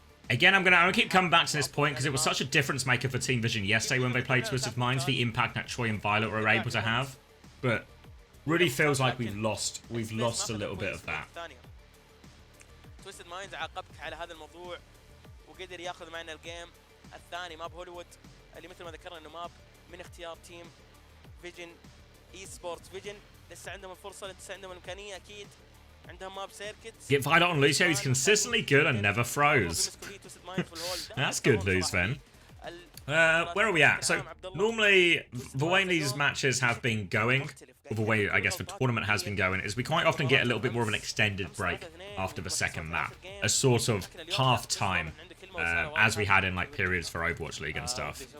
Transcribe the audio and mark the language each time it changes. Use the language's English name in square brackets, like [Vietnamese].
[English] Again, I'm gonna keep coming back to this point because it was such a difference maker for Team Vision yesterday when they played Twisted Minds, the impact that Troy and Violet were able to have. But really feels like we've lost a little bit of that. [Arabic] Twisted Minds عاقبك على هذا الموضوع وقدر ياخذ معنا الجيم الثاني ماب هوليوود اللي مثل ما ذكرنا انه ماب من اختيار تيم فيجن اي سبورتس فيجن لسه عندهم الفرصه لسه عندهم الامكانيه اكيد عندهم ماب سيركت. [English] Get Violet on Lucio, he's consistently good and never froze. That's good news then. Where are we at? So normally the way these matches have been going, or the way I guess the tournament has been going, is we quite often get a little bit more of an extended break after the second map, a sort of half time, as we had in like periods for Overwatch League and stuff.